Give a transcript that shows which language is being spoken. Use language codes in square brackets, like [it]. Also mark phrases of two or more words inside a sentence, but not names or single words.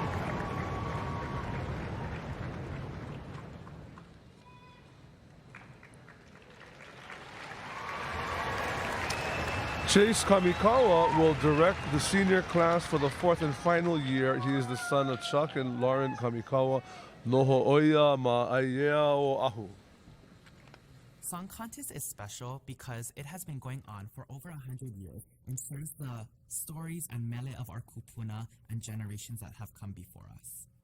[en] Chase Kamikawa will direct the senior class for the fourth and final year. He is the son of Chuck and Lauren Kamikawa. [haw] Noho oia ma aiea o ahu. [en] Song contest is special because it has been going on for over 100 years and shares the stories and mele of our kupuna and generations that have come before us.